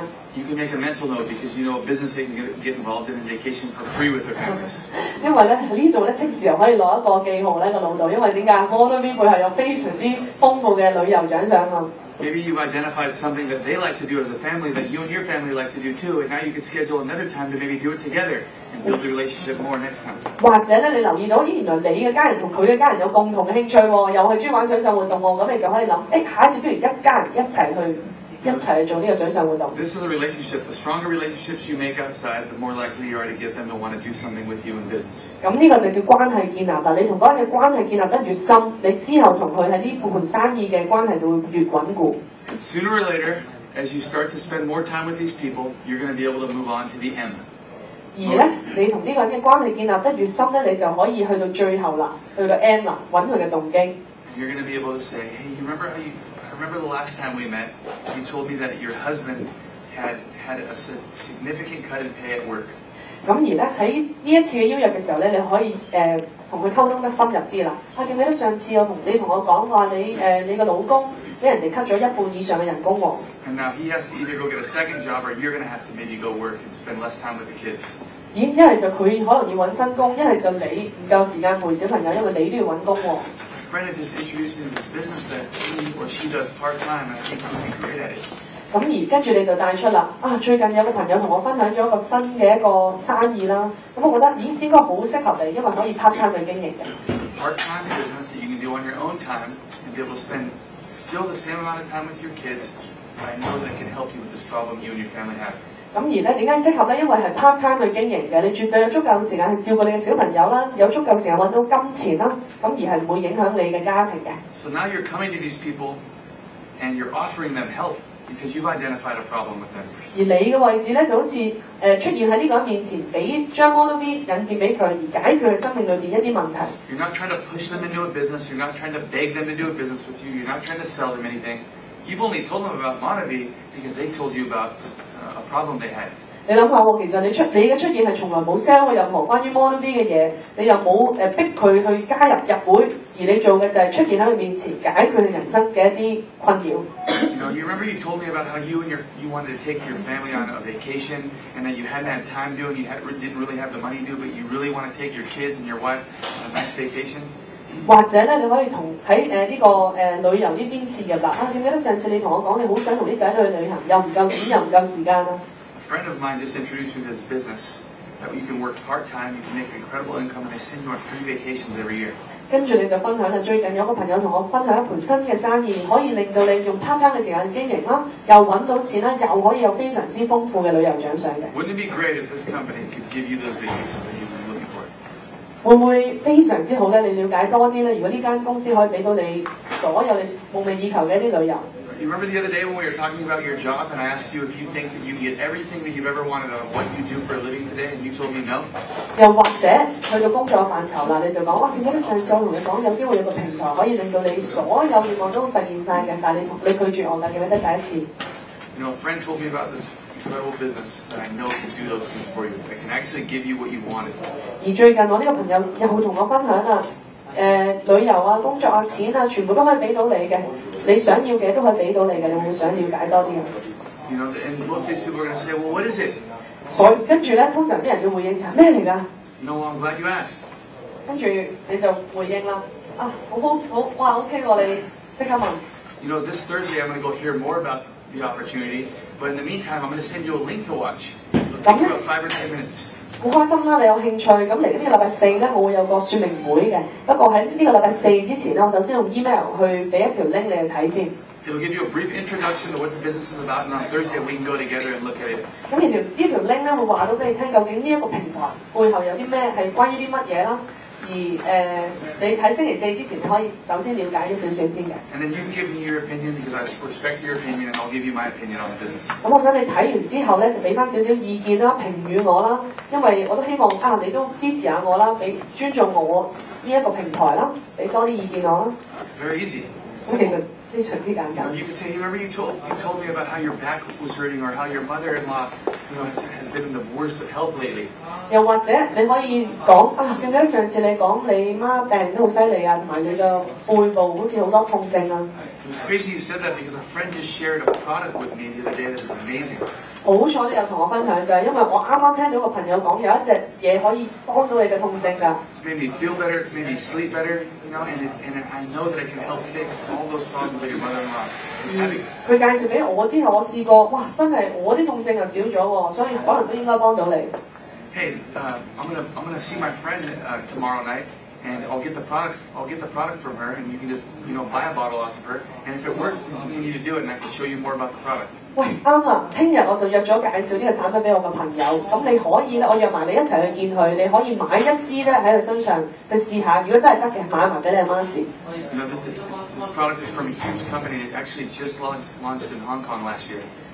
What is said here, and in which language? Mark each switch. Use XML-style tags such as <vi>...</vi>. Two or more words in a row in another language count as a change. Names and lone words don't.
<en>You can make a mental note because you know a business they can get involved in a vacation for free with their families.</en> <yue>因為咧呢度咧即時又可以攞一個記號咧個腦度，因為點解？Monavie背後有非常之豐富嘅旅遊獎賞啊！</yue> <en>Maybe you've identified something that they like to do as a family that you and your family like to do too, and now you can schedule another time to maybe do it together and build the relationship more next time.</en> <yue>或者咧，你留意到，咦，原來你嘅家人同佢嘅家人有共同嘅興趣喎，又係中意玩水上活動喎，咁你就可以諗，下一次不如一家人一齊去做呢個水上活動。</yue> <en>This is a relationship. The stronger relationships you make outside, the more likely you are to get them to want to do something with you in business.</en> <yue>咁呢個就叫關係建立啦。你同嗰個人嘅關係建立得越深，你之後同佢喺呢盤生意嘅關係就會越穩固。</yue> <en>And sooner or later, as you start to spend more time with these people, you're going to be able to move on to the M.</en> <yue>而咧，你同呢個人嘅關係建立得越深咧，你就可以去到最後啦，去到 M 啦，揾佢嘅動機。</yue> <en>You're going to be able to say, hey, I remember the last time we met, you told me that your husband had a significant cut in pay at work.</en> <yue>咁而咧喺呢一次嘅邀約嘅時候咧，你可以同佢溝通得深入啲啦。記唔記得上次你同我講話你個老公俾人哋 cut 咗一半以上嘅人工喎。</yue> <en>And now he has to either go get a second job, or you're going to have to maybe go work and spend less time with the kids.</en> <yue>咦，一係就佢可能要揾新工，一係就你唔夠時間陪小朋友，因為你都要揾工喎。</yue> <en>A friend had just introduced me to this business that he or she does part time, and I think he'd be great at it.</en> <yue>咁而跟住你就帶出啦，最近有個朋友同我分享咗一個新嘅一個生意啦，咁我覺得咦應該好適合你，因為可以</yue> <en>part time</en> <yue>去經營嘅。</yue> <en>Part time business that you can do on your own time and be able to spend still the same amount of time with your kids, but I know that it can help you with this problem you and your family have.</en> <yue>咁而咧點解適合咧？因為係</yue> <en>part time</en> <yue>去經營嘅，你絕對有足夠時間去照顧你嘅小朋友啦，有足夠時間揾到金錢啦，咁而係唔會影響你嘅家庭嘅。</yue> <en>So now you're coming to these people and you're offering them help because you've identified a problem with them.</en> <yue>而你嘅位置咧就好似出現喺呢個人面前，俾將 Monavie 引薦俾佢，而解決佢生命裏邊一啲問題。</yue> <en>You're not trying to push them into a business. You're not trying to beg them to do a business with you. You're not trying to sell them anything. You've only told them about Monavie because they told you about a problem they had.</en> <yue>你諗下喎，其實你嘅出現係從來冇 sell 過任何關於 Monavie 嘅嘢，你又冇逼佢去加入會，而你做嘅就係出現喺佢面前，解決佢人生嘅一啲困擾。</yue> <en>You remember you told me about how you wanted to take your family on a vacation, and that you hadn't had time to, and you didn't really have the money to, but you really want to take your kids and your wife on a nice vacation.</en> <yue>或者咧，你可以同喺呢個旅遊呢邊切入啦。記唔記得上次你同我講，你好想同啲仔女去旅行，又唔夠錢，又唔夠時間啊？</yue> <en>A friend of mine just introduced me to this business that you can work part-time, you can make incredible income, and they send you on free vacations every year.</en> <yue>跟住你就分享啦，最近有個朋友同我分享一盤新嘅生意，可以令到你用 part-time 嘅時間經營啦，又揾到錢啦，又可以有非常之豐富嘅旅遊獎賞嘅。</yue> <en>Wouldn't it be great if this company could give you those vacations that you've been looking for?</en> <yue>會唔會非常之好咧？你了解多啲咧？如果呢間公司可以俾到你所有你夢寐以求嘅一啲旅遊。</yue> <en>You remember the other day when we were talking about your job, and I asked you if you think that you can get everything that you've ever wanted out of what you do for a living today, and you told me no?</en> <yue>又或者去到工作範疇啦，你就講點解上次我同你講有機會有個平台可以令到你所有願望都實現晒嘅，但係你拒絕我㗎，記唔記得第一次？</yue> <en>You know, a friend told me about this incredible business that I know can do those things for you. That can actually give you what you wanted.</en> <yue>而最近我呢個朋友又同我分享啦。旅遊啊、工作啊、錢啊，全部都可以俾到你嘅，你想要嘅都可以俾到你嘅，你會想了解多啲嘅。</yue> <en>You know, and most of these people are going to say, well, what is it?</en> <yue>所以跟住咧，通常啲人嘅回應就係咩嚟㗎</yue> <en>？No, I'm glad you asked.</en> <yue>跟住你就回應啦，好，哇 ，OK 喎，你即刻問。</yue> <en>You know, this Thursday I'm going to go hear more about the opportunity, but in the meantime, I'm going to send you a link to watch. It'll take you about 5 or 10 minutes.</en> <yue>好開心啦！你有興趣咁嚟緊呢個禮拜四咧，我會有個説明會嘅。不過喺呢個禮拜四之前咧，我首先用 email 去俾一條 link 你去睇先。</yue> <en>It'll give you a brief introduction to what the business is about, and on Thursday we can go together and look at it.</en> <yue>咁呢條 link 咧會話到俾你聽，究竟呢一個平台背後有啲咩係關於啲乜嘢啦。而你睇星期四之前，你可以首先了解咗少少先嘅。</yue> <en>And then you give me your opinion because I respect your opinion, and I'll give you my opinion on the business.</en> <yue>咁我想你睇完之後咧，就俾翻少少意見啦、評語我啦，因為我都希望你都支持下我啦，俾尊重我呢一個平台啦，俾多啲意見我啦。</yue> <en>Very easy.</en> <yue>咁其實非常之簡單。</yue> <en>You can say, remember you told me about how your back was hurting, or how your mother-in-law, has been in the worst of health lately.</en> <yue>又或者你可以講記唔記得上次你講你媽病得好犀利啊，同埋你個背部好似好多痛症啊。</yue> <en>It was crazy you said that because a friend just shared a product with me the other day that was amazing.</en> <yue>好彩你有同我分享㗎，因為我啱啱聽到個朋友講有一隻嘢可以幫到你嘅痛症㗎。</yue> <en>It's made me feel better. It's made me sleep better. And I know that it can help fix all those problems that your mother-in-law is having.</en> <yue>佢介紹俾我之後，我試過，哇！真係我啲痛症又少咗喎，所以可能都應該幫到你。</yue> <en>Hey, I'm gonna see my friend tomorrow night. And I'll get the product from her, and you can just buy a bottle off of her. And if it works, then you need to do it, and I can show you more about the product.</en> <yue>喂，啱啦！聽日我就約咗介紹呢個產品俾我嘅朋友，咁你可以咧，我約埋你一齊去見佢，你可以買一支咧喺佢身上去試下，如果真係得嘅，買埋俾你阿媽試。</yue> <en>This product is from a huge company. It actually just launched in Hong Kong last year.</en>